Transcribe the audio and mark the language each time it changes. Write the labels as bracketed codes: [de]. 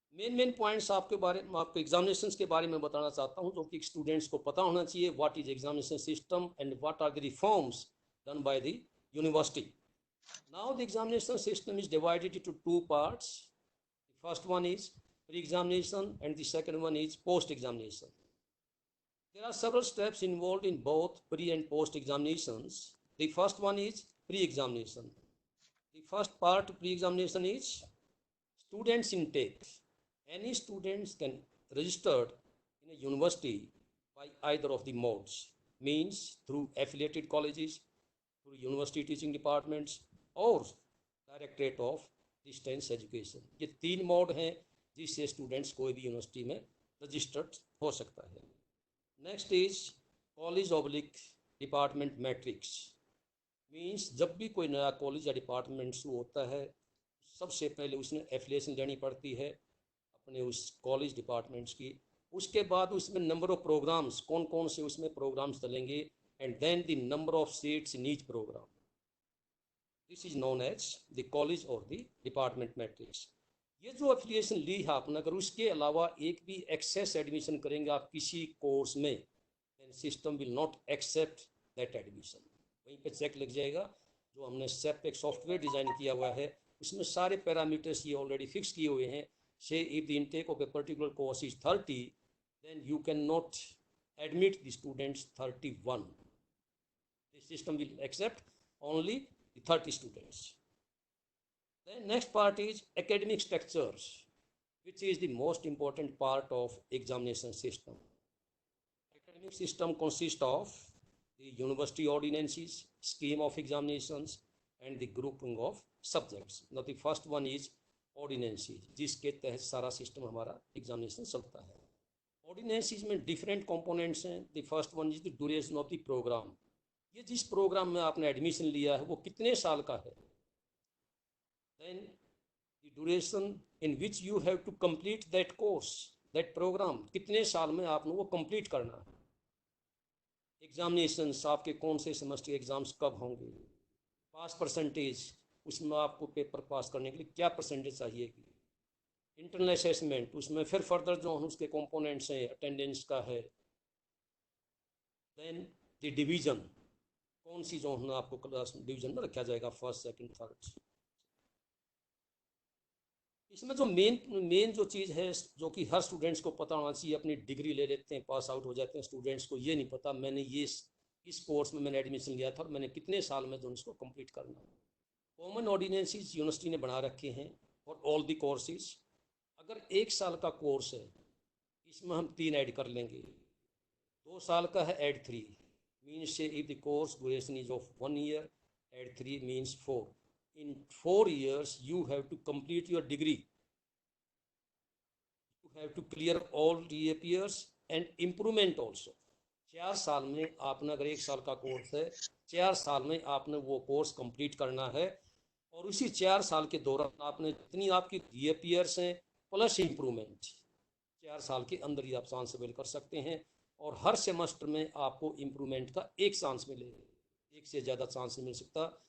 [hi] Main points आपके बारे में, आपको एग्जामिनेशंस के बारे में बताना चाहता हूं, जो कि स्टूडेंट्स को पता होना चाहिए। [en] What is examination system and what are the reforms done by the university. Now the examination system is divided into two parts. The first one is pre-examination and the second one is post-examination. There are several steps involved in both pre and post examinations. The first one is pre-examination. The first part of pre-examination is students intake. Any students can register in a university by either of the modes, means through affiliated colleges, through university teaching departments or Directorate of Distance Education. [hi] ये 3 mode हैं जिससे students कोई भी university में registered हो सकता है। [en] next is college oblique department matrix, [hi] means जब भी कोई नया कॉलेज या डिपार्टमेंट शुरू होता है सबसे पहले उसने एफिलिएशन लेनी पड़ती है अपने उस कॉलेज डिपार्टमेंट्स की। उसके बाद उसमें नंबर ऑफ प्रोग्राम्स, कौन कौन से उसमें प्रोग्राम्स चलेंगे, [en] And then the number of seats in each programme. This is known as the college और the department matrix. [hi] ये जो एफिलिएशन ली है आपने, अगर उसके अलावा एक भी एक्सेस एडमिशन करेंगे आप किसी कोर्स में, [en] Then system will not accept that admission. [hi] वहीं पे चेक लग जाएगा। जो हमने सेप एक सॉफ्टवेयर डिजाइन किया हुआ है उसमें सारे पैरामीटर्स ये ऑलरेडी फिक्स किए हुए हैं। [en] से if the intake of a particular course is 30, then you can not admit the students 31। The system will accept only the 30 students. Then next part is academic structures, which is the most important part of examination system. Academic system consists of the university ordinances, scheme of examinations, and the grouping of subjects. Now the first one is ordinances, [hi] जिसके तहत सारा system हमारा examination चलता है। [en] Ordinances [hi] में [en] different components [hi] हैं। [en] The first one is the duration of the program. [hi] ये जिस प्रोग्राम में आपने एडमिशन लिया है वो कितने साल का है। [en] Then the duration in which you have to complete that course, that program, [hi] कितने साल में आपने वो कंप्लीट करना है। एग्जामिनेशंस आपके कौन से सेमेस्टर एग्जाम्स कब होंगे, पास परसेंटेज, उसमें आपको पेपर पास करने के लिए क्या परसेंटेज चाहिए। इंटरनल असेसमेंट, उसमें फिर फर्दर जो उसके कंपोनेंट्स हैं, अटेंडेंस का है। देन द डिवीजन, कौन सी जो है आपको क्लास डिवीजन में रखा जाएगा, फर्स्ट सेकंड थर्ड। इसमें जो मेन जो चीज़ है जो कि हर स्टूडेंट्स को पता होना चाहिए, अपनी डिग्री ले लेते हैं, पास आउट हो जाते हैं, स्टूडेंट्स को ये नहीं पता मैंने ये इस कोर्स में मैंने एडमिशन लिया था और मैंने कितने साल में जो उसको कंप्लीट करना है। कॉमन ऑर्डिनेंसेस यूनिवर्सिटी ने बना रखे हैं [en] For all the courses. [hi] अगर 1 साल का कोर्स है इसमें हम 3 ऐड कर लेंगे। 2 साल का है [en] Add 3, means से if the course duration is of 1 year, add 3 means 4। In 4 years, you have to complete your degree. You have to clear all reappears and improvement also. [hi] 4 साल में आपने, अगर 1 साल का कोर्स है, 4 साल में आपने वो कोर्स कंप्लीट करना है। और उसी 4 साल के दौरान आपने जितनी आपकी reappears हैं प्लस इम्प्रूवमेंट, 4 साल के अंदर ही आप चांस अवेल कर सकते हैं। और हर सेमेस्टर में आपको इम्प्रूवमेंट का 1 चांस मिलेगा, 1 से ज़्यादा चांस नहीं मिल सकता।